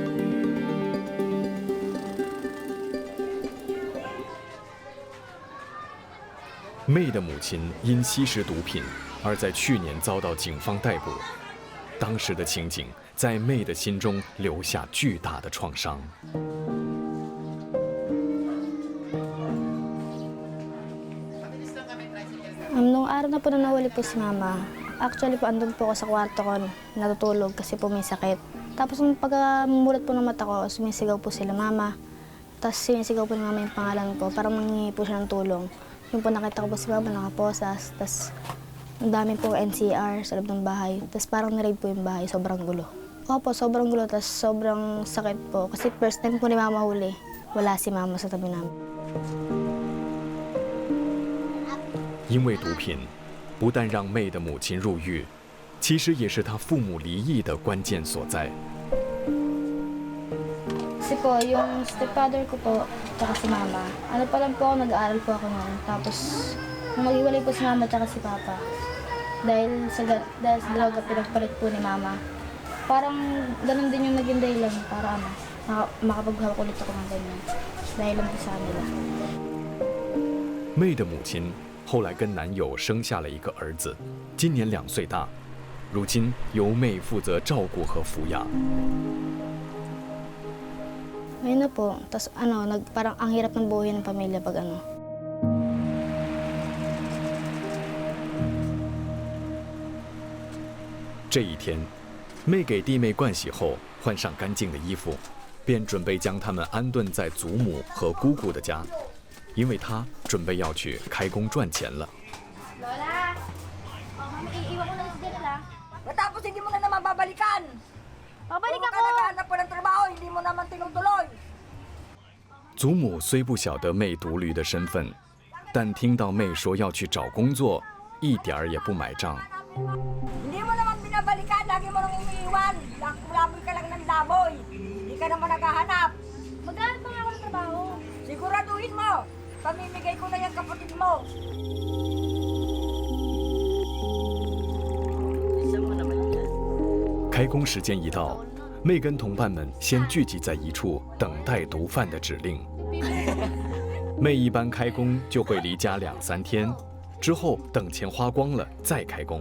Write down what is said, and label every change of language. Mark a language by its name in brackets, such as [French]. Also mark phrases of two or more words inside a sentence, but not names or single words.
[Chinese] 妹的母亲因吸食毒品而在去年遭到警方逮捕，当时的情景在妹的心中留下巨大的创伤。 [Filipino] Nung araw na po na nawali po si Mama, actually po andun po ako sa kwarto ko natutulog kasi po may sakit. Tapos nung pagkamulat po ng mata ko, sumisigaw po sila Mama. Tapos sinisigaw po ni Mama yung pangalan ko, parang nangingi po siya ng tulong. Yung po nakita ko po si Mama nakaposas, tapos ang dami po NCR sa loob ng bahay. Tapos parang na-raid po yung bahay, sobrang gulo. Opo, sobrang gulo, tapos sobrang sakit po. Kasi [English] first time [Filipino] po ni Mama huli, wala si Mama sa tabi namin. [Chinese] 因为毒品，不但让妹的母亲入狱，其实也是她父母离异的关键所在。 [Filipino] Kasi po, yung stepfather ko po, tsaka si Mama, ano pa lang po ako, nag-aaral po ako noon. Tapos, nung mag-iwalay po si Mama tsaka si Papa, dahil sa droga pinagpalit po ni Mama, parang ganun din yung naging dahilan para makapaghawak ulit ako ng ganyan. Dahil lang po sa kanila. [Chinese] 妹的母亲后来跟男友生下了一个儿子，今年2岁大，如今由妹负责照顾和抚养。 [Filipino] Ngayon na po, tapos parang ang hirap ng buhay ng pamilya pag ano. [Chinese] 这一天，妹给弟妹盥洗后，换上干净的衣服，便准备将他们安顿在祖母和姑姑的家，因为她准备要去开工赚钱了。 [Filipino] Lola! Mami, iiwan ko na si Janela. Matapos hindi mo na naman babalikan. Babalik ako! Naghahanap po ng trabaho, hindi mo naman tinutuloy. [Chinese] 祖母虽不晓得妹独驴的身份，但听到妹说要去找工作，一点儿也不买账。 [Filipino] Hindi mo naman binabalikan, lagi mo nang umiiwan. Laboy ka lang ng laboy. Hindi ka naman naghahanap. Maghanap pa nga ako ng trabaho. Siguraduhin mo. Pamimigay ko na yung kapatid mo. [Chinese] 开工时间一到，妹跟同伴们先聚集在一处，等待毒贩的指令。妹一般开工就会离家2-3天，之后等钱花光了再开工。